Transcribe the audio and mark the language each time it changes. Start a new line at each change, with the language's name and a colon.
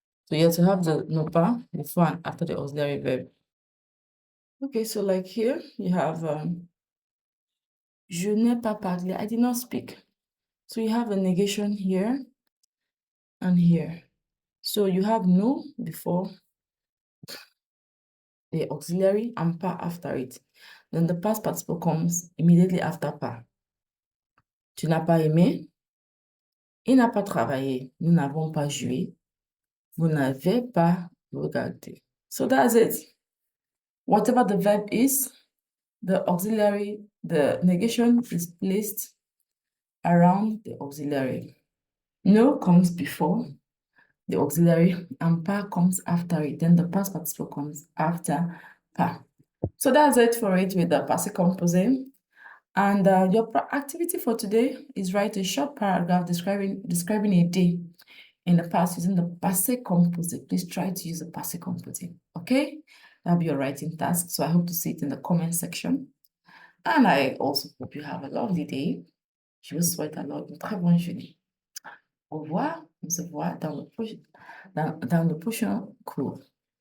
English: So you have to have the no pas before and after the auxiliary verb. Okay, so like here, you have
French: je n'ai pas parlé,
English: I did not speak. So you have a negation here and here. So you have no before the auxiliary and pas after it. Then the past participle comes immediately after pas.
French: Tu n'as pas aimé, il n'a pas travaillé, nous n'avons pas joué, vous n'avez pas regardé.
English: So that's it. Whatever the verb is, the auxiliary, the negation is placed around the auxiliary. No comes before the auxiliary and pas comes after it. Then the past participle comes after pas. So that's it for it with the passé composé. And your activity for today is write a short paragraph describing a day in the past using the passé composé. Please try to use the passé composé, okay? That'll be your writing task. So I hope to see it in the comment section. And I also hope you have a lovely day.
French: Je vous souhaite alors une très bonne journée. Au revoir. On se voit dans le prochain cours.